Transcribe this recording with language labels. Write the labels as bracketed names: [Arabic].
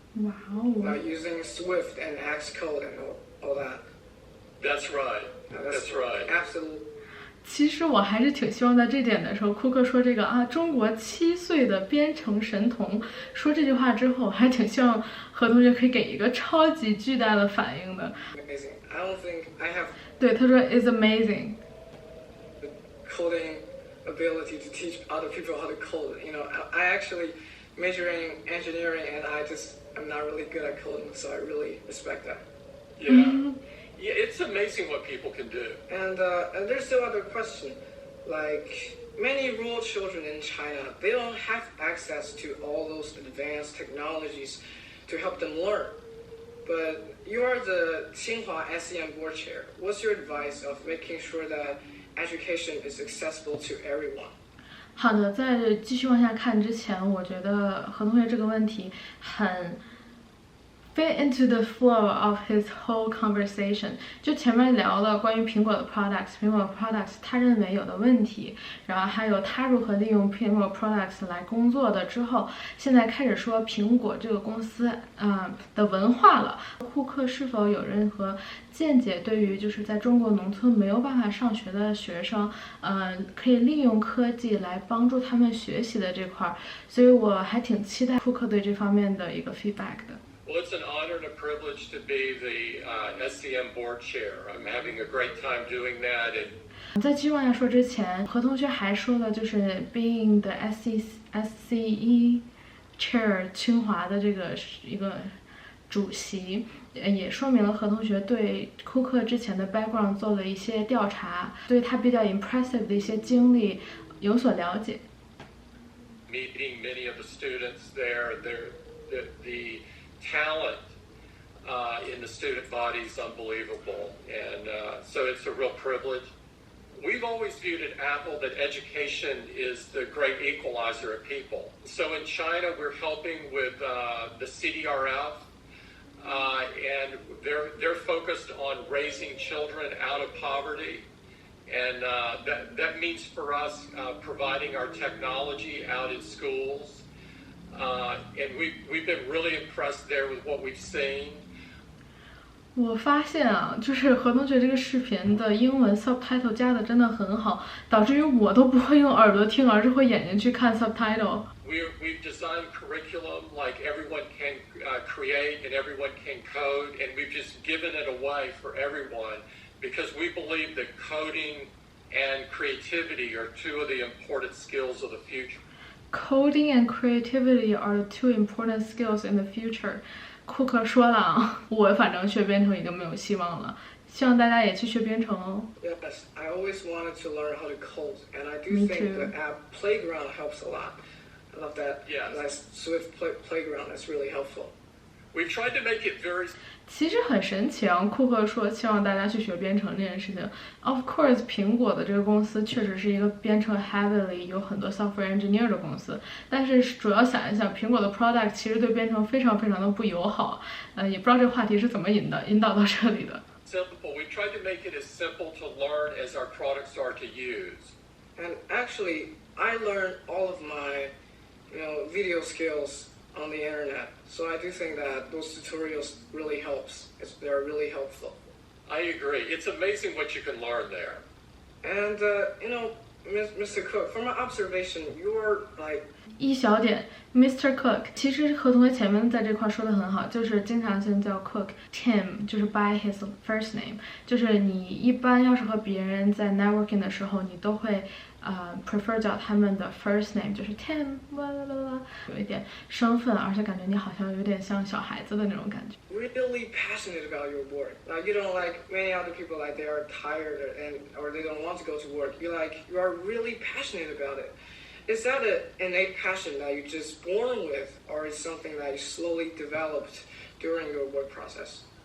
[English] Wow. Using Swift and Xcode and all that. That's right. That's right. Absolutely. [Chinese] 其实我还是挺希望在这点的时候，库克说这个中国7岁的编程神童说这句话之后，还挺希望何同学可以给一个超级巨大的反应的。 [English] Amazing. I don't think I have. [Chinese] 对，他说 [English] is amazing. The coding ability to teach other people how to code. I actually major in engineering, and I'm not really good at coding, so I really respect that. Yeah. Yeah, it's amazing what people can do. And there's still other question. Many rural children in China, they don't have access to all those advanced technologies to help them learn. But you are the Tsinghua SEM board chair. What's your advice of making sure that education is accessible to everyone? [Chinese] 好的，在继续往下看之前，我觉得何同学这个问题很 [English] fit into the flow of his whole conversation。 [Chinese] 就前面聊了关于苹果的 products， 苹果 products 他认为有的问题，然后还有他如何利用苹果 products 来工作的之后，现在开始说苹果这个公司的文化了。库克是否有任何见解对于就是在中国农村没有办法上学的学生，可以利用科技来帮助他们学习的这块，所以我还挺期待库克对这方面的一个 feedback 的。 [English] Well, it's an honor and a privilege to be the SCM board chair. I'm having a great time doing that. [Chinese] 在继续往下说之前，何同学还说了，就是 [English] being the SCE chair [Chinese] 清华的这个一个主席，也说明了何同学对库克之前的 background 做了一些调查，对他比较 impressive 的一些经历有所了解。 [English] Meeting many of the students there, the talent in the student body is unbelievable, and so it's a real privilege. We've always viewed at Apple that education is the great equalizer of people. So in China, we're helping with the CDRF, and they're focused on raising children out of poverty, and that means for us providing our technology out in schools, and we've been really impressed there with what we've seen. [Chinese] 我发现啊，就是何同学这个视频的英文 subtitle 加的真的很好，导致于我都不会用耳朵听，而是会眼睛去看 subtitle。 [English] We've designed curriculum like everyone can create and everyone can code, and we've just given it away for everyone because we believe that coding and creativity are two of the important skills of the future. Coding and creativity are the two important skills in the future. [Chinese] 库克说了啊，我反正学编程已经没有希望了，希望大家也去学编程哦。 [English] Yes, I always wanted to learn how to code, and I do Me think too. the app Playground helps a lot. I love that. Yes. Nice Swift playground. That's really helpful. We've tried to make it very. [Chinese] 其实很神奇啊，库克说希望大家去学编程这件事情。 [English] Of course， [Chinese] 苹果的这个公司确实是一个编程 heavily 有很多 [English] software engineer [Chinese] 的公司，但是主要想一想，苹果的 product 其实对编程非常非常的不友好。也不知道这个话题是怎么引导到这里的。 [English] Simple. We tried to make it as simple to learn as our products are to use. And actually, I learned all of my, video skills on the internet. So I do think that those tutorials really helps. They're really helpful. I agree. It's amazing what you can learn there. And Mr. Cook, from my observation, you're like. [Chinese] 一小点 ，Mr. Cook， 其实何同学前面在这块说的很好，就是经常性叫 Cook，Tim 就是 [English] by his first name， [Chinese] 就是你一般要是和别人在 networking 的时候，你都会prefer 叫他们的 first name， 就是 Tim， 有一点生分，而且感觉你好像有点像小孩子的那种感觉。 [English] Really passionate about your work. Like you don't like many other people, like they are tired or they don't want to go to work. You are really passionate about it. Is that an innate passion that you're just born with, or is something that you slowly developed during your work process?